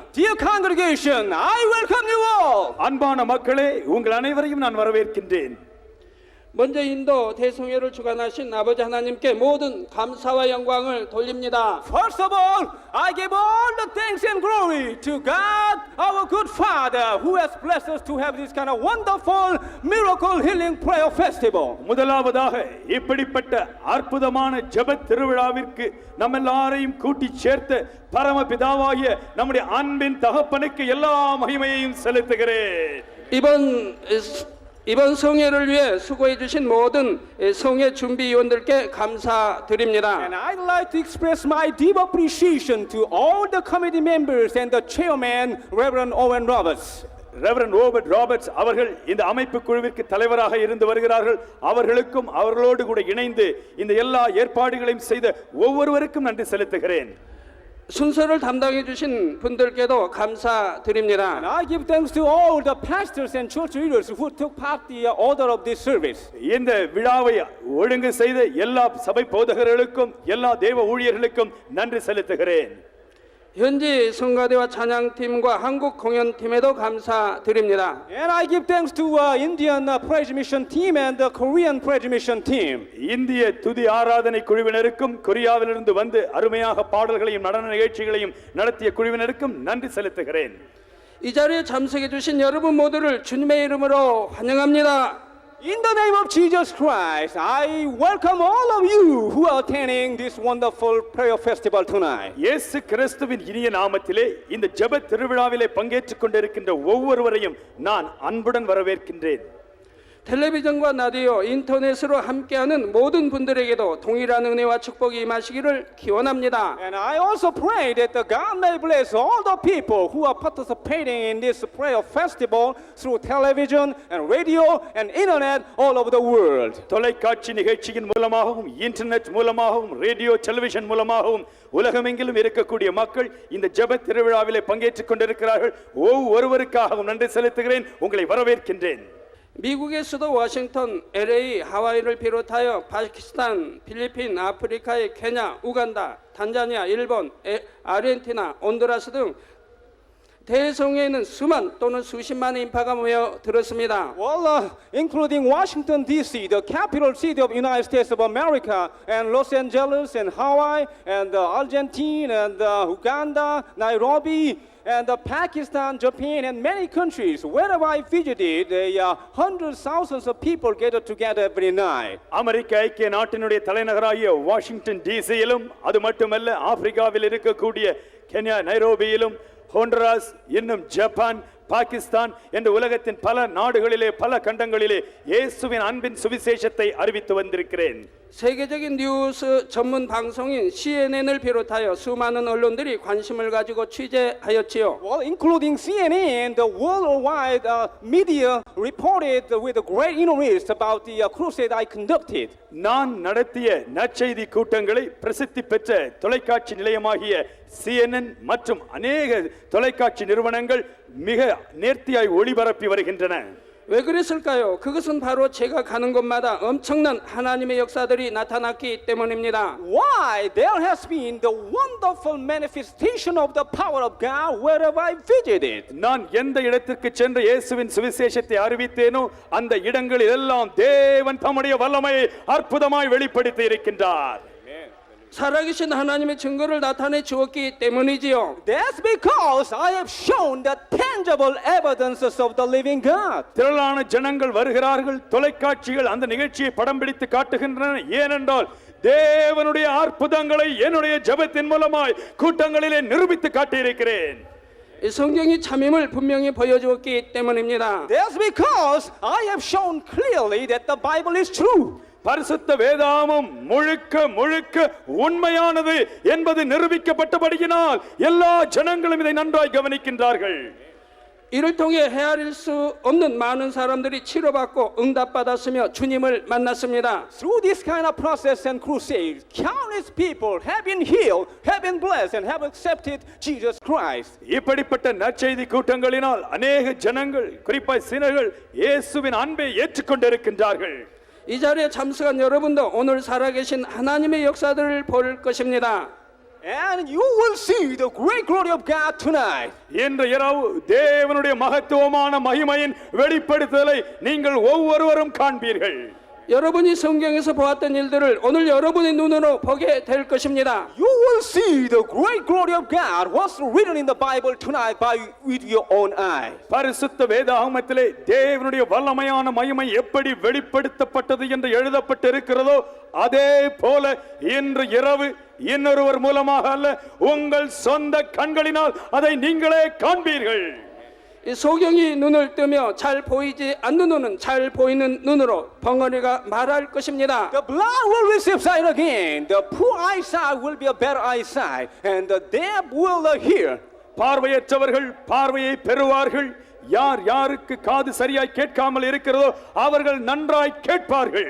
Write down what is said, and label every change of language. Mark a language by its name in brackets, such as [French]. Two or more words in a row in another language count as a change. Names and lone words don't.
[English] Dear congregation, I welcome you all. [Tamil] அன்பான மக்களே, உங்கள் அனைவரையும் நான் வரவேற்கின்றேன். [Korean] 먼저 인도 대성회를 주관하신 아버지 하나님께 모든 감사와 영광을 돌립니다. [English] First of all, I give all the thanks and glory to God, our good Father, who has blessed us to have this kind of wonderful miracle healing prayer festival. [Tamil] முதலாவதாக இப்படிப்பட்ட அற்புதமான ஜெப திருவிழாவிற்கு நம்ம எல்லாரையும் கூட்டி சேர்த்த பரமபிதாவாகிய நம்முடைய அன்பின் தகப்பனுக்கு எல்லா மகிமையையும் செலுத்துகிறேன். [Korean] 이번 성회를 위해 수고해 주신 모든 성회 준비위원들께 감사드립니다. [English] And I'd like to express my deep appreciation to all the committee members and the chairman, Reverend Owen Roberts. [Tamil] ரெவரண்ட் ரோபர்ட் ராபர்ட்ஸ் அவர்கள் இந்த அமைப்பு குழுவிற்கு தலைவராக இருந்து வருகிறார்கள். அவர்களுக்கும் அவர்களோடு கூட இணைந்து இந்த எல்லா ஏற்பாடுகளையும் செய்த ஒவ்வொருவருக்கும் நன்றி செலுத்துகிறேன். [Korean] 순서를 담당해 주신 분들께도 감사드립니다. [English] And I give thanks to all the pastors and church leaders who took part in the order of this service. [Tamil] இந்த விழாவை ஒழுங்கு செய்த எல்லா சபை போதகர்களுக்கும் எல்லா தேவ ஊழியர்களுக்கும் நன்றி செலுத்துகிறேன். [Korean] 현지 성가대와 찬양팀과 한국 공연팀에도 감사드립니다. [English] And I give thanks to Indian praise mission team and the Korean praise mission team. [Tamil] இந்திய துதி ஆராதனை குழுவினருக்கும் கொரியாவிலிருந்து வந்து அருமையாக பாடல்களையும் நடன நிகழ்ச்சிகளையும் நடத்திய குழுவினருக்கும் நன்றி செலுத்துகிறேன். [Korean] 이 자리에 참석해 주신 여러분 모두를 주님의 이름으로 환영합니다. [English] In the name of Jesus Christ, I welcome all of you who are attending this wonderful prayer festival tonight. [Tamil] இயேசு கிறிஸ்துவின் இனிய நாமத்திலே இந்த ஜெப திருவிழாவிலே பங்கேற்றுக் கொண்டிருக்கின்ற ஒவ்வொருவரையும் நான் அன்புடன் வரவேற்கின்றேன். [Korean] 텔레비전과 라디오, 인터넷으로 함께하는 모든 분들에게도 동일한 은혜와 축복이 임하시기를 기원합니다. [English] And I also pray that the God may bless all the people who are participating in this prayer festival through television and radio and internet all over the world. [Tamil] தொலைக்காட்சி நிகழ்ச்சியின் மூலமாகவும் இன்டர்நெட் மூலமாகவும் [English] radio television [Tamil] மூலமாகவும் உலகமெங்கிலும் இருக்கக்கூடிய மக்கள் இந்த ஜெப திருவிழாவிலே பங்கேற்றுக் கொண்டிருக்கிறார்கள். ஒவ்வொருவருக்காகவும் நன்றி செலுத்துகிறேன். உங்களை வரவேற்கின்றேன். [Korean] 미국의 수도 워싱턴, LA, 하와이를 비롯하여 파키스탄, 필리핀, 아프리카의 케냐, 우간다, 탄자니아, 일본, 아르헨티나, 온두라스 등 대성회에는 수만 또는 수십만의 인파가 모여 들었습니다. [English] Well, including Washington D.C., the capital city of United States of America, and Los Angeles, and Hawaii, and Argentina, and Uganda, Nairobi, and Pakistan, Japan, and many countries. Wherever I visited, hundreds, thousands of people gathered together every night. [Tamil] அமெரிக்க ஐக்கிய நாட்டினுடைய தலைநகராகிய வாஷிங்டன் டிசியிலும் அது மட்டுமல்ல ஆப்பிரிக்காவில் இருக்கக்கூடிய கென்யா நைரோபியிலும் ஹோண்டராஸ் இன்னும் ஜப்பான் பாகிஸ்தான் என்ற உலகத்தின் பல நாடுகளிலே பல கண்டங்களிலே இயேசுவின் அன்பின் சுவிசேஷத்தை அறிவித்து வந்திருக்கிறேன். [Korean] 세계적인 뉴스 전문 방송인 CNN을 비롯하여 수많은 언론들이 관심을 가지고 취재하였지요. [English] Well, including CNN, the worldwide media reported with great interest about the crusade I conducted. [Tamil] நான் நடத்திய நற்செய்தி கூட்டங்களை பிரசித்தி பெற்ற தொலைக்காட்சி நிலையமாகிய CNN மற்றும் அநேக தொலைக்காட்சி நிறுவனங்கள் மிக நேர்த்தியாய் ஒளிபரப்பி வருகின்றன. [Korean] 왜 그랬을까요? 그것은 바로 제가 가는 곳마다 엄청난 하나님의 역사들이 나타났기 때문입니다. [English] Why? There has been the wonderful manifestation of the power of God wherever I visited. [Tamil] நான் எந்த இடத்திற்கு சென்று இயேசுவின் சுவிசேஷத்தை அறிவித்தேனோ அந்த இடங்களில் எல்லாம் தேவன் தம்முடைய வல்லமையை அற்புதமாய் வெளிப்படுத்தி இருக்கின்றார். [Korean] 살아계신 하나님의 증거를 나타내 주었기 때문이지요. [English] That's because I have shown the tangible evidences of the living God. [Tamil] திரளான ஜனங்கள் வருகிறார்கள். தொலைக்காட்சிகள் அந்த நிகழ்ச்சியை படம் பிடித்து காட்டுகின்றன. ஏனென்றால் தேவனுடைய அற்புதங்களை என்னுடைய ஜெபத்தின் மூலமாய் கூட்டங்களிலே நிரூபித்து காட்டியிருக்கிறேன். [Korean] 이 성경이 참임을 분명히 보여주었기 때문입니다. [English] That's because I have shown clearly that the Bible is true. [Tamil] பரிசுத்த வேதாகமம் முழுக்க முழுக்க உண்மையானது என்பது நிரூபிக்கப்பட்டபடியினால் எல்லா ஜனங்களும் இதை நன்றாய் கவனிக்கின்றார்கள். [Korean] 이를 통해 헤아릴 수 없는 많은 사람들이 치료받고 응답받았으며 주님을 만났습니다. [English] Through this kind of process and crusade, countless people have been healed, have been blessed, and have accepted Jesus Christ. [Tamil] இப்படிப்பட்ட நற்செய்தி கூட்டங்களினால் அநேக ஜனங்கள் குறிப்பாய் சினர்கள் இயேசுவின் அன்பை ஏற்றுக்கொண்டிருக்கின்றார்கள். [Korean] 이 자리에 참석한 여러분도 오늘 살아계신 하나님의 역사들을 볼 것입니다. [English] And you will see the great glory of God tonight. [Tamil] இன்று இரவு தேவனுடைய மகத்துவமான மகிமையின் வெளிப்படுத்தலை நீங்கள் ஒவ்வொருவரும் காண்பீர்கள். [Korean] 여러분이 성경에서 보았던 일들을 오늘 여러분의 눈으로 보게 될 것입니다. [English] You will see the great glory of God, what's written in the Bible tonight with your own eye. [Tamil] பரிசுத்த வேதாகமத்திலே தேவனுடைய வல்லமையான மகிமை எப்படி வெளிப்படுத்தப்பட்டது என்று எழுதப்பட்டிருக்கிறதோ அதே போல இன்று இரவு இன்னொருவர் மூலமாக அல்ல உங்கள் சொந்த கண்களினால் அதை நீங்களே காண்பீர்கள். [Korean] 이 소경이 눈을 뜨며 잘 보이지 않는 눈은 잘 보이는 눈으로 벙어리가 말할 것입니다. [English] The blind will receive sight again, the poor eyesight will be a better eyesight, and the deaf will hear. [Tamil] பார்வையற்றவர்கள் பார்வையை பெறுவார்கள், யார் யாருக்கு காது சரியாய் கேட்காமல் இருக்கிறதோ அவர்கள் நன்றாய் கேட்பார்கள்.